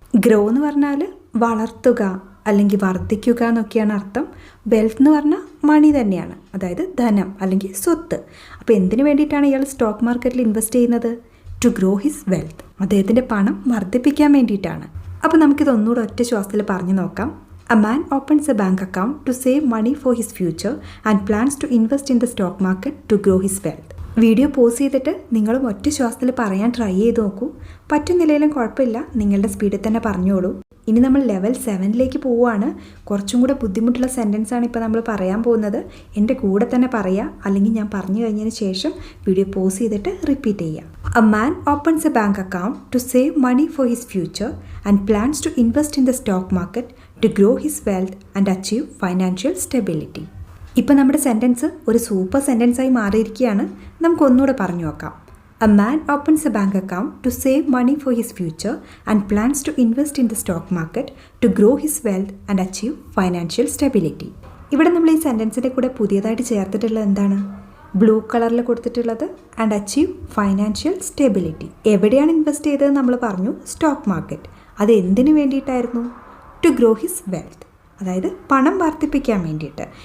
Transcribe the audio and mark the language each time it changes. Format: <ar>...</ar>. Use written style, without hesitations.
<ml>Grow എന്ന് പറഞ്ഞാൽ വളർത്തുക അല്ലെങ്കിൽ വർദ്ധിക്കുക എന്നൊക്കെയാണ് അർത്ഥം. വെൽത്ത് എന്ന് പറഞ്ഞാൽ മണി തന്നെയാണ്, അതായത് ധനം അല്ലെങ്കിൽ സ്വത്ത്. അപ്പോൾ എന്തിനു വേണ്ടിയിട്ടാണ് ഇയാൾ സ്റ്റോക്ക് മാർക്കറ്റിൽ ഇൻവെസ്റ്റ് ചെയ്യുന്നത്?</ml> <en>to grow his wealth,</en> <ml>അദ്ദേഹത്തിൻ്റെ പണം വർദ്ധിപ്പിക്കാൻ വേണ്ടിയിട്ടാണ്. അപ്പോൾ നമുക്കിതൊന്നുകൂടെ ഒറ്റ ശ്വാസത്തിൽ പറഞ്ഞു നോക്കാം.</ml> <en>A man opens a bank account to save money for his future and plans to invest in the stock market to grow his wealth.</en> <ml>Video pause ചെയ്തിട്ട് നിങ്ങളും ഒറ്റ ശ്വാസത്തിൽ പറയാൻ ട്രൈ ചെയ്ത് നോക്കൂ. പറ്റുന്നില്ലെങ്കിലും കുഴപ്പമില്ല, നിങ്ങളുടെ സ്പീഡിൽ തന്നെ പറഞ്ഞോളൂ. ഇനി നമ്മൾ ലെവൽ 7ലേക്ക് പോവുകയാണ്. കുറച്ചും കൂടെ ബുദ്ധിമുട്ടുള്ള സെൻറ്റൻസാണ് ഇപ്പോൾ നമ്മൾ പറയാൻ പോകുന്നത്. എൻ്റെ കൂടെ തന്നെ പറയുക, അല്ലെങ്കിൽ ഞാൻ പറഞ്ഞു കഴിഞ്ഞതിന് ശേഷം വീഡിയോ പോസ് ചെയ്തിട്ട് റിപ്പീറ്റ് ചെയ്യുക.</ml> <en>A man opens a bank account to save money for his future and plans to invest in the stock market to grow his wealth and achieve financial stability.</en> <ml>ഇപ്പോൾ നമ്മുടെ sentence ഒരു super സെൻറ്റൻസായി മാറിയിരിക്കുകയാണ്. നമുക്കൊന്നുകൂടെ പറഞ്ഞു നോക്കാം.</ml> <en>A man opens a bank account to save money for his future and plans to invest in the stock market to grow his wealth and achieve financial stability.</en> <ml>ഇവിടെ നമ്മൾ ഈ സെൻറ്റൻസിൻ്റെ കൂടെ പുതിയതായിട്ട് ചേർത്തിട്ടുള്ളത് എന്താണ്? ബ്ലൂ കളറിൽ കൊടുത്തിട്ടുള്ളത്</ml> <en>And achieve financial stability.</en> <ml>എവിടെയാണ് ഇൻവെസ്റ്റ് ചെയ്തതെന്ന് നമ്മൾ പറഞ്ഞു, സ്റ്റോക്ക് മാർക്കറ്റ്. അത് എന്തിനു വേണ്ടിയിട്ടായിരുന്നു?</ml> <en>to grow his wealth,</en> <ml>അതായത് പണം വർദ്ധിപ്പിക്കാൻ വേണ്ടിയിട്ട്.</ml>